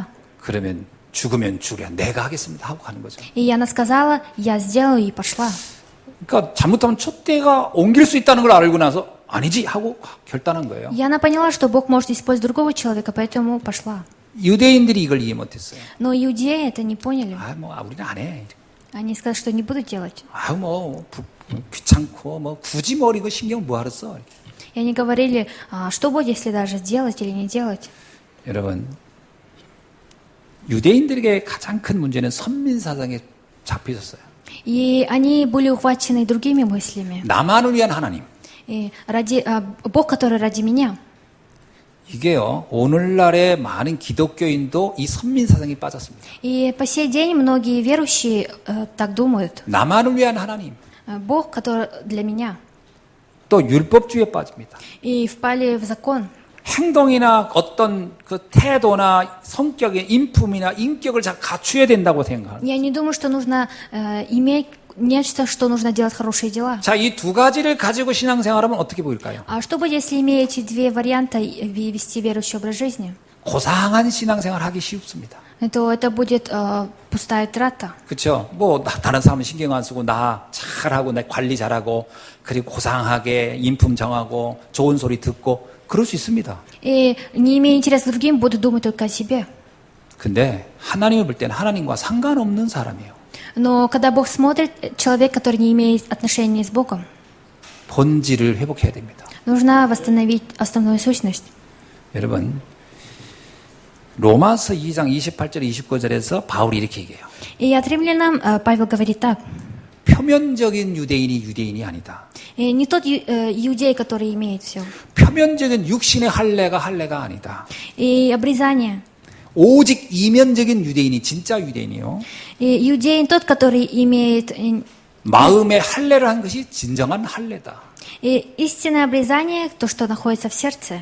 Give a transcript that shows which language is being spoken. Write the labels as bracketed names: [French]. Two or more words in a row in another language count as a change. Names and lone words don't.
[Korean] 그러면 죽으면 죽으랴 내가 하겠습니다 하고 가는 거죠. [Russian] И она сказала, я сделаю, и пошла. [Korean] 그러니까 잘못하면 촛대가 옮길 수 있다는 걸 알고 나서 아니지 하고 결단한 거예요. [Russian] И она поняла, что Бог может использовать другого человека, поэтому пошла. [Korean] 유대인들이 이걸 이해 못했어요. [Russian] Но иудеи это не поняли. [Korean] 우리는 안 해. [Russian] Они сказали, что не будут делать. [Korean] 귀찮고 굳이 이거 신경 뭐하러 써. [Russian] И они говорили, что будет, если даже делать или не делать. [Korean] 여러분, 유대인들에게 가장 큰 문제는 선민사상에 잡혀 있었어요. [Russian] И они были ухвачены другими мыслями. [Korean] 나만을 위한 하나님. [Russian] И Бог, который ради меня. [Korean] 이게요, 오늘날의 많은 기독교인도 이 선민사상에 빠졌습니다. [Russian] И по сей день многие верующие так думают. [Korean] 나만을 위한 하나님. [Russian] Бог, который для меня. [Korean] 또 율법주의에 빠집니다. [Russian] И впали в закон. [Korean] 행동이나 어떤 그 태도나 성격의 인품이나 인격을 잘 갖춰야 된다고 생각합니다. [Russian] Я не думаю, что нужно иметь нечто, что нужно делать хорошие дела. [Korean] 자, 이 두 가지를 가지고 신앙생활하면 어떻게 보일까요? [Russian] А что будет, если имея эти две варианта вести верующий образ жизни? [Korean] 고상한 신앙생활 하기 쉽습니다. [Russian] То это будет пустая трата. [Korean] 그렇죠? 다른 사람은 신경 안 쓰고 나 잘하고 내 관리 잘하고 그리고 고상하게 인품 정하고 좋은 소리 듣고 그럴 수 있습니다. [Russian] И не имея интереса к другим, буду думать только о себе. [Korean] 근데 하나님을 볼 때는 하나님과 상관없는 사람이에요. [Russian] Но когда Бог смотрит, человек, который не имеет отношения с Богом, [Korean] 본질을 회복해야 됩니다. [Russian] нужно восстановить основную сущность. [Korean] 여러분, 로마서 2장 28절 29절에서 바울이 이렇게 얘기해요. [Russian] И от римлянам Павел говорит так. [Korean] 표면적인 유대인이 유대인이 아니다. [Russian] И не тот иудей, который имеет все. [Korean] 표면적인 육신의 할례가 아니다. [Russian] И обрезание. [Korean] 오직 이면적인 유대인이 진짜 유대인이요. [Russian] И иудей тот, который имеет... [Korean] 마음의 할례를 한 것이 진정한 할례다. [Russian] И истинное обрезание, то, что находится в сердце.